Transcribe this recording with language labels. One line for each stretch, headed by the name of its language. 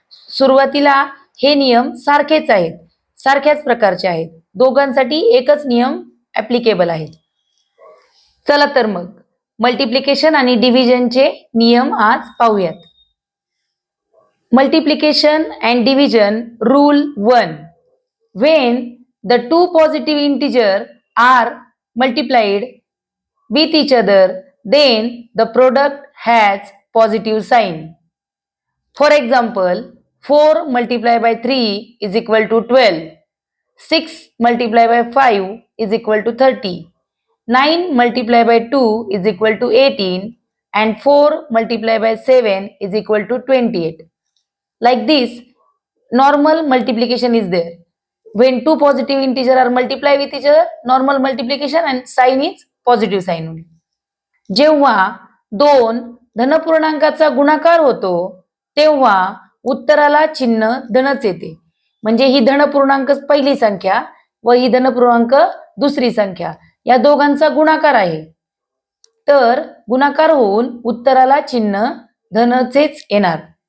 Marathi: सुरुवातीला हे नियम सारखेच आहेत, सारख्याच प्रकारचे आहेत, दोघांसाठी एकच नियम ॲप्लिकेबल आहेत। चला तर मग मल्टिप्लिकेशन आणि डिव्हिजनचे नियम आज पाहूयात।
English: Multiplication and division rule 1. When the two positive integers are multiplied with each other, then the product has positive sign. For example, 4 multiplied by 3 is equal to 12. 6 multiplied by 5 is equal to 30. 9 multiplied by 2 is equal to 18 and 4 multiplied by 7 is equal to 28. Like this, normal multiplication is there. When two positive integers are multiplied with each other, normal multiplication and sign is positive sign only.
Marathi: जेव्हा दोन धनपूर्णांकाचा गुणाकार होतो तेव्हा उत्तराला चिन्ह धनच येते। म्हणजे ही धनपूर्णांक पहिली संख्या व ही धनपूर्णांक दुसरी संख्या या दोघांचा गुणाकार आहे, तर गुणाकार होऊन उत्तराला चिन्ह धनचेच येणार।